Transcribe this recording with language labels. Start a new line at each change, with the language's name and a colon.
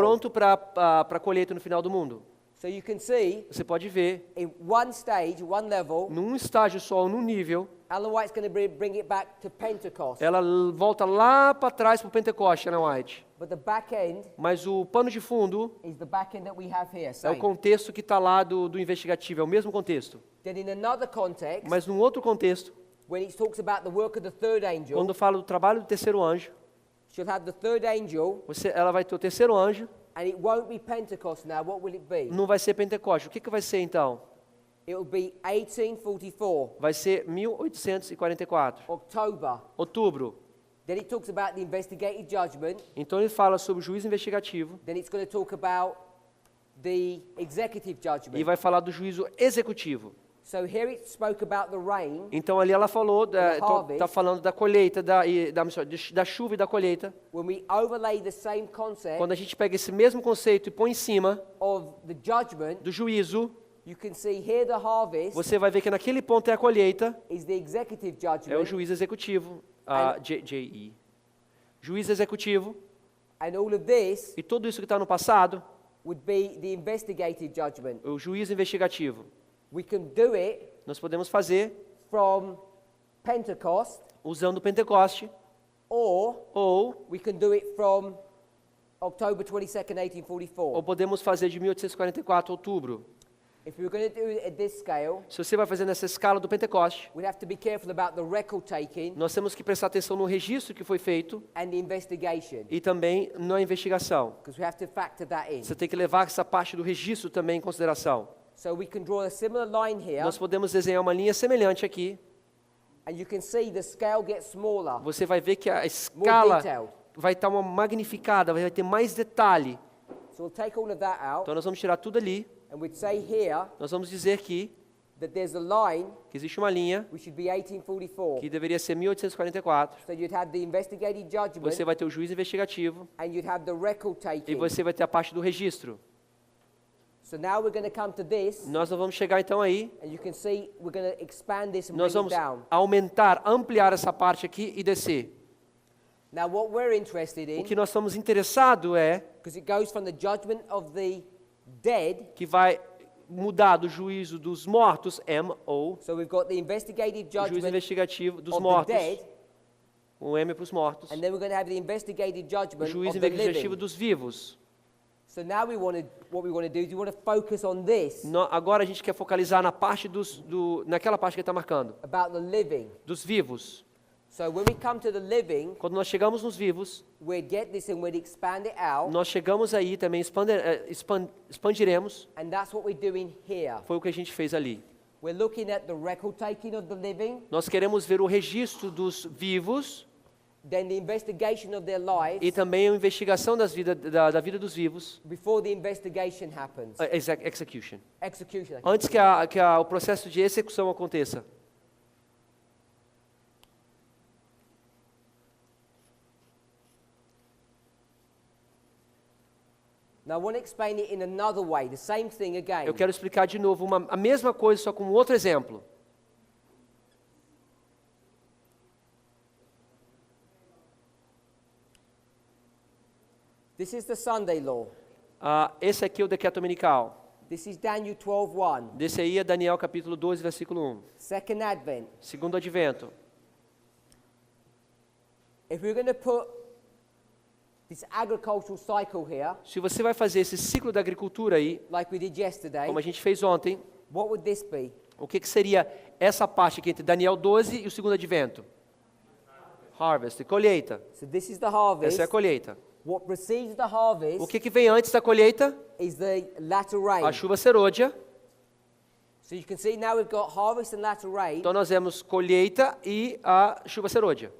Portuguese: pronto para a colheita no final do mundo.
English: So you can see,
Portuguese: Você pode ver,
English: in one stage, one level,
Portuguese: num estágio só, num nível,
English: Ellen White's going to bring it back to Pentecost.
Portuguese: ela volta lá para trás para o Pentecoste, Ellen White.
English: But the back end
Portuguese: Mas o pano de fundo
English: is the back end that we have here.
Portuguese: é o
English: Same.
Portuguese: contexto que está lá do investigativo, é o mesmo contexto.
English: Then in another context,
Portuguese: Mas num outro contexto,
English: when it talks about the work of the third angel,
Portuguese: quando fala do trabalho do terceiro anjo,
English: she'll have the third angel, ela vai ter o terceiro anjo, and it won't be Pentecost now. What will it be?
Portuguese: não vai ser Pentecoste. O que vai ser então?
English: It will be 1844,
Portuguese: Vai ser 1844,
English: October.
Portuguese: outubro.
English: Then it talks about the investigative judgment.
Portuguese: Então ele fala sobre o juízo investigativo
English: Then it's going to talk about the executive
Portuguese: e
English: judgment.
Portuguese: vai falar do juízo executivo.
English: So here it spoke about the rain,
Portuguese: Então ali ela falou,
English: harvest.
Portuguese: está falando da colheita, da chuva e da colheita.
English: when we overlay the same concept
Portuguese: Quando a gente pega esse mesmo conceito e põe em cima
English: of the judgment,
Portuguese: do juízo,
English: you can see here the harvest
Portuguese: você vai ver que naquele ponto é a colheita,
English: is the executive
Portuguese: é o
English: judgment,
Portuguese: juízo executivo, JE. Juízo executivo,
English: and all of this
Portuguese: e tudo isso que está no passado,
English: would be the investigative judgment.
Portuguese: o juízo investigativo.
English: We can do it
Portuguese: Nós podemos fazer
English: from Pentecost,
Portuguese: usando o Pentecoste,
English: or
Portuguese: ou
English: we can do it from October 22nd, 1844.
Portuguese: podemos fazer de 1844, outubro.
English: If we were going to do it at this scale,
Portuguese: Se você vai fazer nessa escala do Pentecoste,
English: we'd have to be careful about the record taking
Portuguese: nós temos que prestar atenção no registro que foi feito
English: and the investigation,
Portuguese: e também na investigação.
English: because we have to factor that in.
Portuguese: Você tem que levar essa parte do registro também em consideração.
English: So we can draw a similar line here,
Portuguese: Nós podemos desenhar uma linha semelhante aqui.
English: and you can see the scale gets smaller,
Portuguese: Você vai ver que a
English: more
Portuguese: escala
English: detailed.
Portuguese: vai estar uma magnificada, vai ter mais detalhe.
English: So we'll take all of that out,
Portuguese: Então nós vamos tirar tudo ali.
English: and we'd say here
Portuguese: Nós vamos dizer aqui
English: that there's a line
Portuguese: que existe uma linha
English: which should be 1844.
Portuguese: que deveria ser 1844.
English: So you'd have the investigative judgment,
Portuguese: Você vai ter o juízo investigativo
English: and you'd have the record
Portuguese: e
English: taking.
Portuguese: você vai ter a parte do registro.
English: So now we're going to come to this,
Portuguese: Nós vamos chegar então aí.
English: and you can see we're going to expand this and
Portuguese: Nós
English: bring it
Portuguese: vamos
English: down.
Portuguese: aumentar, ampliar essa parte aqui e descer.
English: Now what we're interested
Portuguese: O
English: in,
Portuguese: que nós estamos interessados é
English: because it goes from the judgment of the dead,
Portuguese: que vai mudar do juízo dos mortos, MO,
English: so we've got the investigative
Portuguese: o juízo
English: judgment
Portuguese: investigativo dos
English: of the
Portuguese: mortos,
English: dead,
Portuguese: o M para os mortos,
English: and then we're going to have the investigative
Portuguese: o
English: judgment
Portuguese: juízo
English: of the
Portuguese: investigativo
English: living.
Portuguese: dos vivos.
English: So now what we want to do is we want to focus on this,
Portuguese: Agora a gente quer focalizar na parte naquela parte que ele está marcando,
English: about the living.
Portuguese: dos vivos.
English: So when we come to the living,
Portuguese: Quando nós chegamos nos vivos,
English: we'd get this and we'd expand it out,
Portuguese: nós chegamos aí também, expandiremos.
English: and that's what we're doing here.
Portuguese: Foi o que a gente fez ali.
English: We're looking at the record taking of the living,
Portuguese: Nós queremos ver o registro dos vivos
English: then the investigation of their lives
Portuguese: e também a investigação da vida dos vivos,
English: before the investigation happens. execution. Execution.
Portuguese: Antes que o processo de execução aconteça.
English: Now I want to explain it in another way, the same thing again.
Portuguese: Eu quero explicar de novo a mesma coisa, só com outro exemplo.
English: This is the Sunday law.
Portuguese: Esse aqui é o decreto dominical.
English: This is Daniel 12:1.
Portuguese: Desse aí é Daniel capítulo 12, versículo 1.
English: Second Advent.
Portuguese: Segundo advento.
English: If we're going to put this agricultural cycle here,
Portuguese: Se você vai fazer esse ciclo da agricultura aí,
English: like we did yesterday,
Portuguese: como a gente fez ontem,
English: what would this be?
Portuguese: o que seria essa parte aqui entre Daniel 12 e o segundo advento?
English: Harvest, colheita. So this is the harvest.
Portuguese: Essa é a colheita.
English: What precedes the harvest
Portuguese: O que vem antes da colheita?
English: is the latter rain.
Portuguese: A chuva serôdia.
English: So you can see now we've got harvest and latter rain.
Portuguese: Então nós temos colheita e a chuva serôdia.